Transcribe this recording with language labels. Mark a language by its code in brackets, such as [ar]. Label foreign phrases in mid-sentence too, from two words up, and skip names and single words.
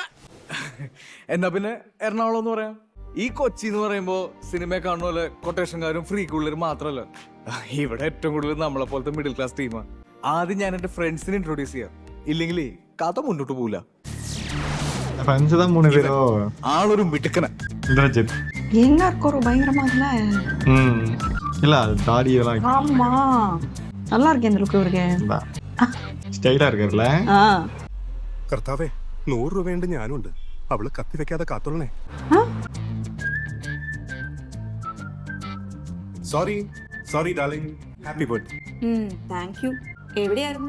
[ml] എന്നാ പിന്നെ എറണാകുളം എന്ന് പറയാം. ഈ കൊച്ചി എന്ന് പറയുമ്പോ സിനിമയെ കാണുന്ന പോലെ കൊട്ടേഷൻകാരും ഫ്രീക്കുള്ളവരും മാത്രമല്ല, ഇവിടെ ഏറ്റവും കൂടുതൽ നമ്മളെ പോലത്തെ [en] middle class [ml] ടീമാണ്. ആദ്യം ഞാൻ എന്റെ ഫ്രണ്ട്സിനെ ഇൻട്രോഡ്യൂസ് ചെയ്യാം, ഇല്ലെങ്കിൽ കഥ മുന്നോട്ട് പോവില്ല. ആളൊരു മിടുക്കന [ta] இந்திரஜித். என்ன இருக்கும் பயங்கரமா இல்ல? இல்ல தாடி எல்லாம் ஆமா, நல்லா இருக்கேன் இந்த லுக். இவருக்கு സ്റ്റൈലാ இருக்காருல்ல. [ml] കർത്താവേ, 100 രൂപയുണ്ട് ഞാനുണ്ട്. അവള് കത്തി വെക്കാതെ കാത്തോളണേ. [en] sorry darling. happy birthday. thank you. [ml] എവിടെയായിരുന്നു?